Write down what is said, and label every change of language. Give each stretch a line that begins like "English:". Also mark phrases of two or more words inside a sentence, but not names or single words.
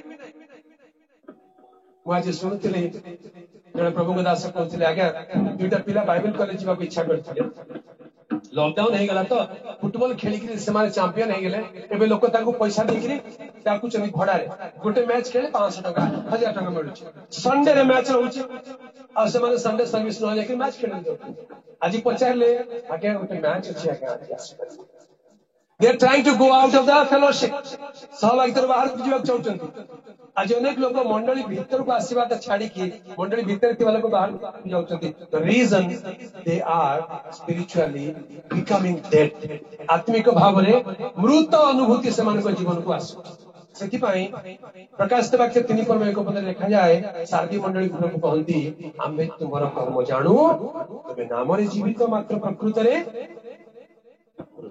Odia: ମୁଁ ଆଜି ଶୁଣୁଥିଲି, ଜଣେ ପ୍ରଭୁଙ୍କ ଦାସ କହୁଥିଲେ, ଆଜ୍ଞା ଦୁଇଟା ପିଲା
English: Bible college
Odia: ଯିବାକୁ ଇଚ୍ଛା କରିଥିଲେ, ଲକଡାଉନ ହେଇଗଲା ତ ଫୁଟବଲ ଖେଳିକିରି ସେମାନେ ଚାମ୍ପିୟନ ହେଇଗଲେ। ଏବେ ଲୋକ ତାଙ୍କୁ ପଇସା ଦେଇକିରି ଡାକୁଛନ୍ତି ଭଡାରେ, ଗୋଟେ ମ୍ୟାଚ ଖେଳେ 500 ଟଙ୍କା 1000 ଟଙ୍କା ମିଳୁଛି। ସଣ୍ଡେରେ ମ୍ୟାଚ ରହୁଛି, ଆଉ ସେମାନେ
English: Sunday service
Odia: ନ ଯାଇକି ମ୍ୟାଚ ଖେଳି ଯାଉଛନ୍ତି। ଆଜି ପଚାରିଲେ, ଆଜ୍ଞା ଗୋଟେ ମ୍ୟାଚ ଅଛି ଆଜ୍ଞା, ଆଜି ଆସିପାରିବେ?
English: they are trying to go out of the fellowship,
Odia: ସହଭାଗିତାରୁ ବାହାରକୁ ଯିବାକୁ ଚାହୁଁଛନ୍ତି। ଆଜି ଅନେକ ଲୋକ ମଣ୍ଡଳୀ ଭିତରକୁ ଆସିବାଟା ଛାଡିକି ମଣ୍ଡଳୀ ଭିତରେ ଥିବା ଲୋକ ବାହାରକୁ ଯାଉଛନ୍ତି।
English: The reason they are spiritually becoming dead.
Odia: ଆତ୍ମିକ ଭାବରେ ମୃତ ଅନୁଭୂତି ସେମାନଙ୍କ ଜୀବନକୁ ଆସୁଛି। ସେଥିପାଇଁ ପ୍ରକାଶିତ ବାକ୍ୟ 3 ପର୍ବ 1 ପଦରେ ଲେଖାଯାଏ, ସାରଦୀ ମଣ୍ଡଳୀ ଘରକୁ କହନ୍ତି, ଆମ୍ଭେ ତୁମର କର୍ମ ଜାଣୁ, ତେବେ ନାମରେ ଜୀବିତ ମାତ୍ର ପ୍ରକୃତରେ ମୃତ।